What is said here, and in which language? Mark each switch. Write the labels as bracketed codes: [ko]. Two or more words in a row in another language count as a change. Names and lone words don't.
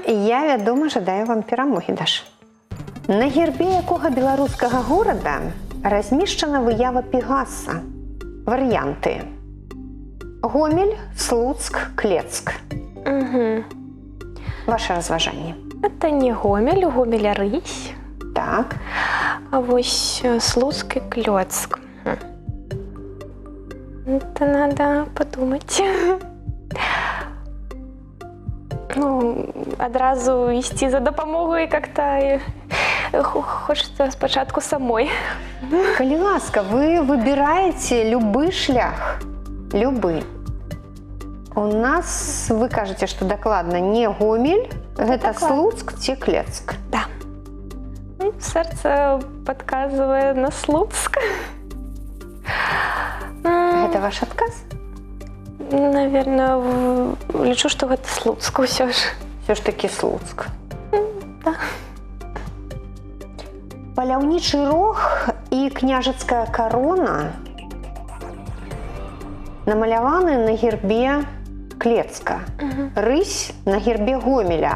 [be] Я, вядома, жадаю вам перамогі, Даша. На гербе якога беларускага горада размешчана выява Пегаса? Варыянты: Гомель, Слуцк, Клецк. Угу. Ваше разважанне. [ru] Это не Гомель, у Гомеля Рысь, [be] Так. а вось Слуцк и Клёцк. [ru] Это надо подумать. [be] Ну, одразу ісці за дапамогай [ru] как-то хочется [be] спочатку самой. Калі ласка, [ru] вы выбираете [be] любы шлях. Любы. [ru] У нас, вы кажете, что докладно не Гомель, это докладно. [be] Слуцк ці Клецк. [ru] Да. Сердце подсказывает на Слуцк. Это ваш адказ? [be] Наверное, лічу, что гэта Слуцк ўсё ж. [ru] Все ж таки Слуцк. Да. [be] Паляўнічы рог і княжацкая карона намаляваны на гербе Клецка. Рысь на гербе Гомеля.